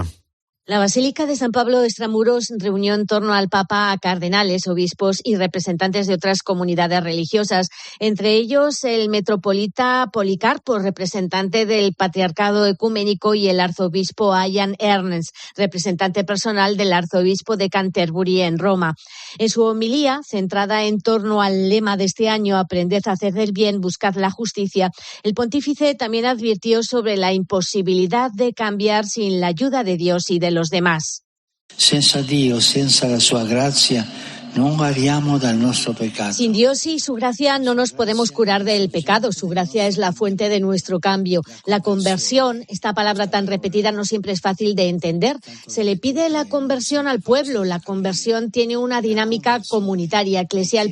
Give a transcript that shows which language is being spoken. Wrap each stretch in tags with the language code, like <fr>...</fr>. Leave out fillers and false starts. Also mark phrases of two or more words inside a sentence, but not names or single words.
<es>La Basílica de San Pablo Extramuros reunió en torno al Papa a cardenales, obispos y representantes de otras comunidades religiosas, entre ellos el metropolita Policarpo, representante del Patriarcado Ecuménico, y el arzobispo Ian Ernst, representante personal del arzobispo de Canterbury en Roma. En su homilía, centrada en torno al lema de este año, Aprended a hacer el bien, buscad la justicia, el pontífice también advirtió sobre la imposibilidad de cambiar sin la ayuda de Dios y de los demás.</es> <it>Senza Dio, senza la sua grazia,</it> <es>Sin Dios y su gracia no nos podemos curar del pecado. Su gracia es la fuente de nuestro cambio. La conversión, esta palabra tan repetida, no siempre es fácil de entender. Se le pide la conversión al pueblo. La conversión tiene una dinámica comunitaria, eclesial.</es>